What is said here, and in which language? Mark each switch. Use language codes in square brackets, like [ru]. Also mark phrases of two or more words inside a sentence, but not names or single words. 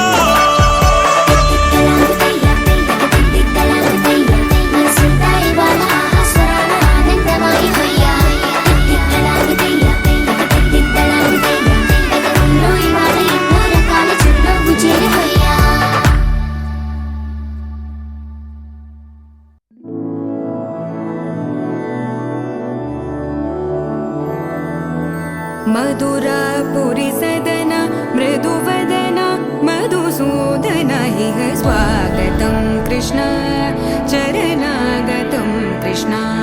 [te] మనసంతా ఇవాళ ఆస్వరాల ఆనందమయ హొయ్యా తిక్కలాగుతయ్యా తిక్కలాగుతయ్యా గగనంలో ఇవాళ ఎన్నో రకాల చిరునవ్వు చేరి హొయ్యా [sa] मधुरापुरी सदन मृदुवदन मधुसूदन इह स्वागतं कृष्ण चरणागतं कृष्ण